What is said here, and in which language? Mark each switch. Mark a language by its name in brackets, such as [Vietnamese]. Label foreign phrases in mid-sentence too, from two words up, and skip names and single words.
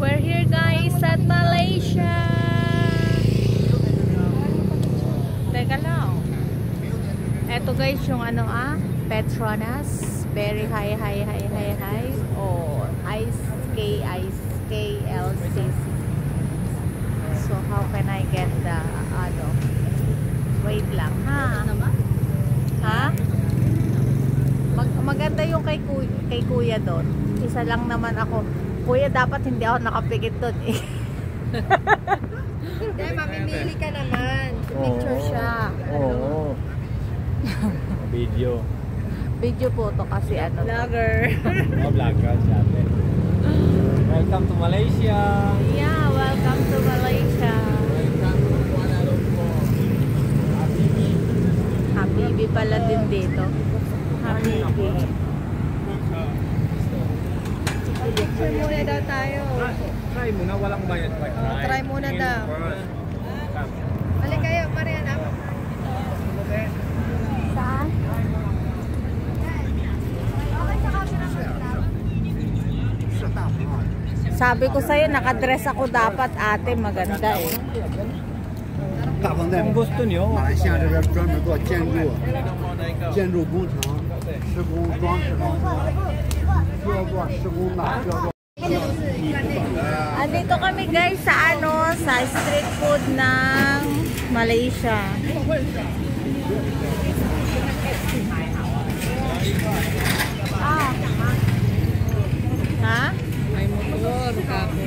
[English] here guys at Malaysia. [Filipino] Teka lang. Eto guys yung ano Petronas. [English] Very high. Oh, Ice KLCC. So how can I get the wait [Filipino] lang ha? Maganda yung kay kuya doon. Isa lang naman ako. Kuya, dapat hindi ako nakapikit doon eh. Hindi, mamimili ka naman. Picture siya. Oo. Video. Video po to kasi Vlogger. Vlogger siya. [English] Welcome to Malaysia. Yeah, welcome to Malaysia. [Filipino] Habibi pala din dito. Habibi. Picture muna daw tayo. Try muna, walang bayad pa. Try muna daw. Balik kayo, Mariana. Saan? Sabi ko sa'yo, nakadress ako dapat ate, maganda eh. [Chinese] 大方在 [Filipino] Kung gusto nyo. [Chinese] 马来西亚这边专门做建筑工程、施工装饰的，需要做施工的，需要做。 [Filipino] Andito kami guys sa sa street food ng Malaysia. Ha? May motor, kape.